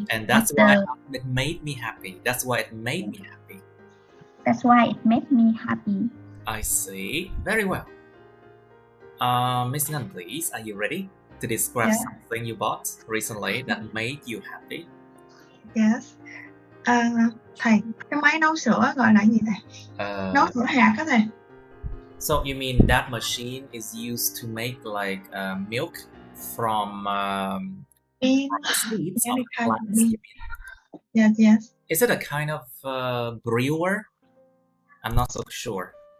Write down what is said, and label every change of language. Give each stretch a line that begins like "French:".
English: And that's why it made me happy. That's why it made me happy. That's why it made me happy. I see. Very well. Miss Ngân, please, are you ready to describe something you bought recently that made you happy? Yes.
Vietnamese: Thầy, cái máy nấu sữa gọi là gì thầy? Nấu sữa hạt á thầy.
English: So you mean that machine is used to make like milk from seeds of plants? Yes. Is it a kind of brewer? I'm not so sure.